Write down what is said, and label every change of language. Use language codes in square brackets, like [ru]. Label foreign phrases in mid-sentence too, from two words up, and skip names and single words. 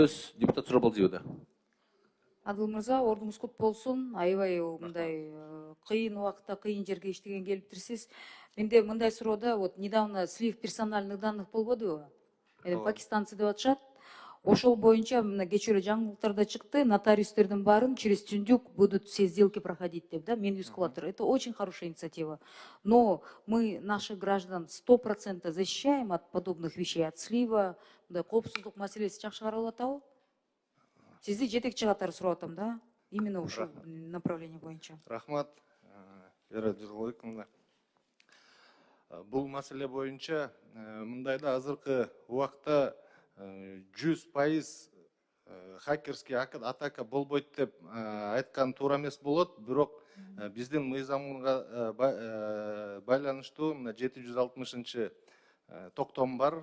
[ky] Депутат Сурабалдиева. Адыл мырза, ордуңуз кут болсун. Аябай мындай кыйын убакытта кыйын жерге иштеген келиптирсиз. Менде мындай суроода [ru] вот недавно слив персональных данных [ky] болбодубу? Пакистанцы деп атышат. Ошол боюнча мына кечээ эле жаңылыктарда чыкты, нотариустердин баарын [ru] через Тюндюк будут все сделки проходить [ky] деп, да, мен үз кылатыр. [ru] Это очень хорошая инициатива. Но мы наших граждан 100% защищаем от подобных вещей, от слива, [ky] мындай коопсуздук маселеси жакшы каралып атабы? Сизди жетекчи катары сурап атам да, именно ушул направление боюнча. Рахмат, Вера Жыргылыковна. Бул маселе боюнча мындайда азыркы убакта 100% [ru] хакерский атака [ky] болбойт деп айткан туура эмес болот, бирок биздин мыйзамга байланыштуу 760 токтом бар.